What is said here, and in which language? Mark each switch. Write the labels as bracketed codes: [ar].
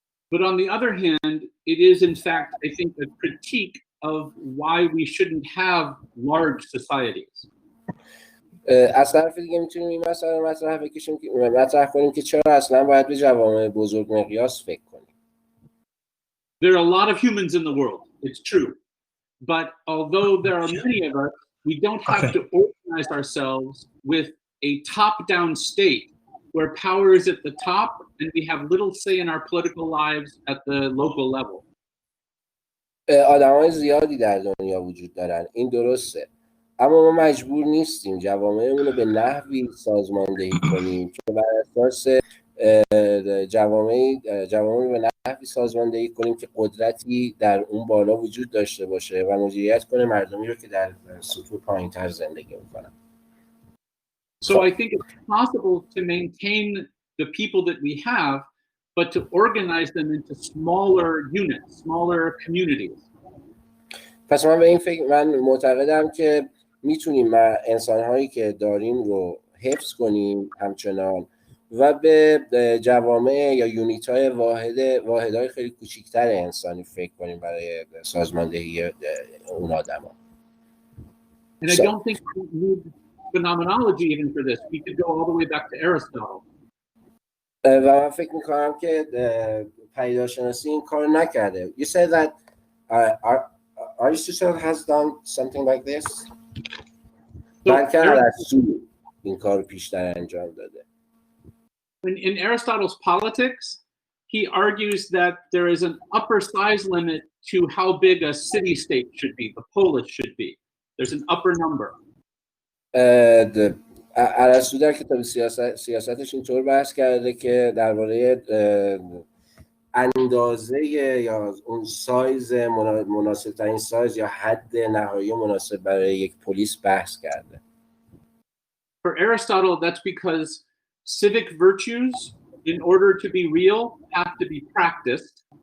[en] But on the other hand, it is in fact, I think, a critique of why we shouldn't have large societies. [fa] از طرف دیگه میتونیم این مسئله مطرح کنیم که چرا اصلا باید به جوامع بزرگ مقیاس فکر کنیم. [en] There are a lot of humans in the world, it's true. But although there are many of us, we don't have to organize ourselves with a top-down state where power is at the top and we have little say in our political lives at the local level. [fa] آدمای زیادی در دنیا وجود دارن، این درسته. اما ما مجبور نیستیم جوامعمون رو به نحوی سازماندهی کنیم که بر اساس جوامع به نحوی سازماندهی کنیم که قدرتی در اون بالا وجود داشته باشه و مدیریت کنه مردمی رو که در سطوح پایین‌تر زندگی میکنن. [en] So I think it's possible to maintain the people that we have, but to organize them into smaller units, smaller communities. [fa] پس من معتقدم که میتونیم انسان‌هایی که داریم رو حفظ کنیم همچنان و به جوامع یا یونیت‌های واحدهای خیلی کوچیک‌تر انسانی فکر کنیم برای سازماندهی اون آدم‌ها. [en] And I don't think we need phenomenology even for this. We could go all the way back to Aristotle. [fa] و من فکر می‌کنم که پدیدارشناسی این کار نکرده. [en] You said that Aristotle has done something like this. [fa] بلکه ارسطو این کار پیشتر انجام داده. [en] In Aristotle's Politics, he argues that there is an upper size limit to how big a city-state should be, the polis should be. There's an upper number. [fa] ارسطو در کتاب سیاستش اینطور بحث کرده که درباره اندازه یا اون سایز مناسب ترین سایز یا حد نهایی مناسب برای یک پلیس بحث کرده. [en] For Aristotle, that's because civic virtues, in order to be real, have to be practiced.